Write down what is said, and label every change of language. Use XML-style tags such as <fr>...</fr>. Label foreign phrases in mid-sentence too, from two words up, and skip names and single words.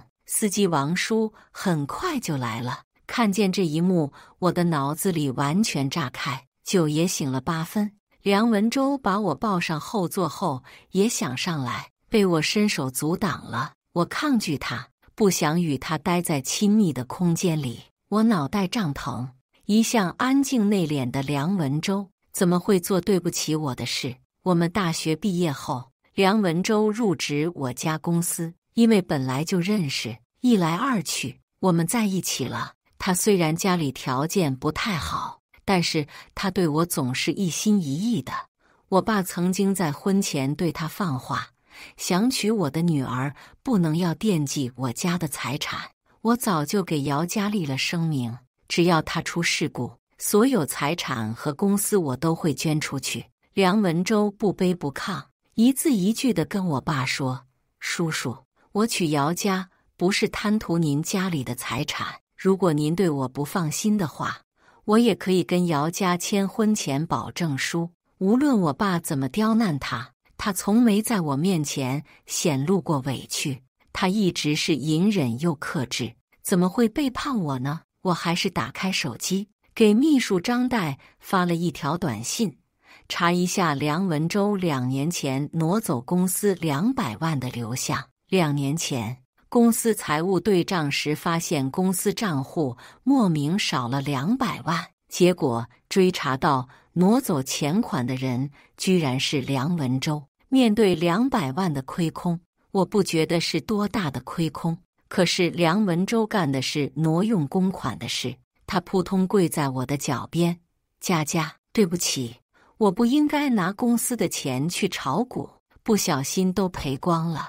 <zh>司機王叔很快就來了，看見這一幕，我的腦子裡完全炸開，酒也醒了8分。梁文周把我抱上後座後，也想上來，被我伸手阻擋了。我抗拒他，不想與他待在親密的空間裡。我腦袋脹疼，一向安靜內斂的梁文周怎麼會做對不起我的事？我們大學畢業後，梁文周入職我家公司，因為本來就認識，一來二去，我們在一起了。他雖然家裡條件不太好，但是他對我總是一心一意的。我爸曾經在婚前對他放話，想娶我的女兒，不能要惦記我家的財產。我早就給姚家立了聲明，只要他出事故，所有財產和公司我都會捐出去。梁文周不卑不亢，一字一句地跟我爸說：叔叔，我娶姚家不是貪圖您家裡的財產，如果您對我不放心的話，我也可以跟姚家簽婚前保證書。無論我爸怎麼刁難他，他從沒在我面前顯露過委屈，他一直是隱忍又克制，怎麼會背叛我呢？我還是打開手機，給秘書張代發了一條短信，查一下梁文周2年前挪走公司200萬的流向。2年前，公司財務對賬時發現公司賬戶莫名少了200萬，結果追查到挪走錢款的人居然是梁文周。面對200萬的虧空，我不覺得是多大的虧空，可是梁文周幹的是挪用公款的事。他撲通跪在我的腳邊：佳佳，對不起，我不應該拿公司的錢去炒股，不小心都賠光了。</zh>